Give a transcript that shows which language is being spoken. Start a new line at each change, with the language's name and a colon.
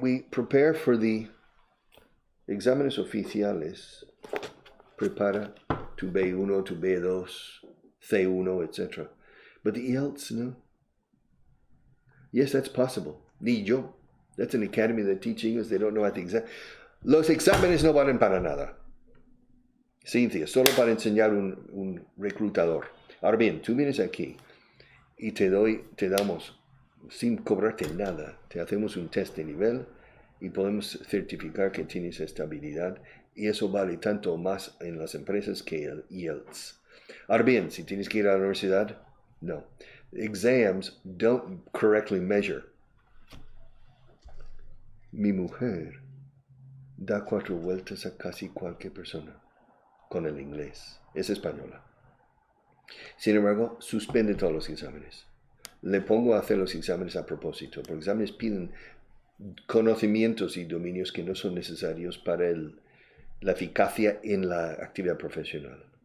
English: We prepare for the
Spanish: exámenes oficiales. Prepara tu B1, tu B2, C1, etc.
English: But the IELTS, no. Yes, that's possible.
Spanish: Ni yo.
English: That's an academy that teach English. They don't know about the exam.
Spanish: Los exámenes no valen para nada. Cynthia, solo para enseñar un reclutador. Ahora bien, tú vienes aquí y te damos, sin cobrarte nada, te hacemos un test de nivel y podemos certificar que tienes estabilidad, y eso vale tanto más en las empresas que el IELTS. Ahora bien, si tienes que ir a la universidad, no.
English: Exams don't correctly measure.
Spanish: Mi mujer da 4 vueltas a casi cualquier persona con el inglés. Es española. Sin embargo, suspende todos los exámenes. Le pongo a hacer los exámenes a propósito, porque exámenes piden conocimientos y dominios que no son necesarios para la eficacia en la actividad profesional.